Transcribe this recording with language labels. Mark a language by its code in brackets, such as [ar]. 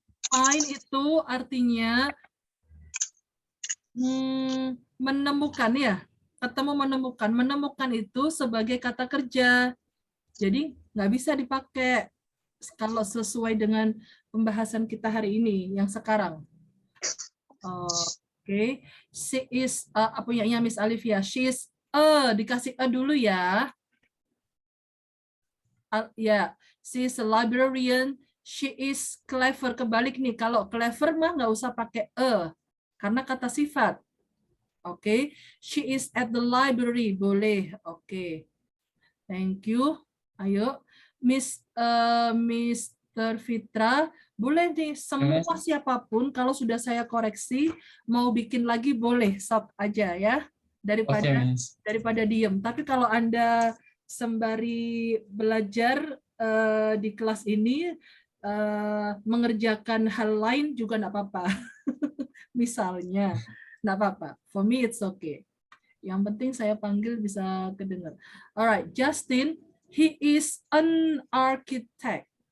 [id] Find itu artinya menemukan ya. Ketemu menemukan. Menemukan itu sebagai kata kerja. Jadi nggak bisa dipakai kalau sesuai dengan pembahasan kita hari ini yang sekarang. Oke. [en] She is [id] punyanya Miss Alivia. [en] She is [id] dikasih dulu ya. [en] Ya, she is a librarian. She is clever. [id] Kebalik nih. Kalau clever mah nggak usah pakai karena kata sifat. Oke. [en] She is at the library. [id] Boleh. Oke. [en] Thank you. [id] Ayo, Mr. Fitra, boleh nih semua siapapun kalau sudah saya koreksi mau bikin lagi boleh stop aja ya daripada diem. Tapi kalau Anda sembari belajar di kelas ini mengerjakan hal lain juga enggak apa-apa. Misalnya, enggak apa-apa. [en] For me it's okay. [id] Yang penting saya panggil bisa kedengar. [en] Alright, Justin, he is an architect.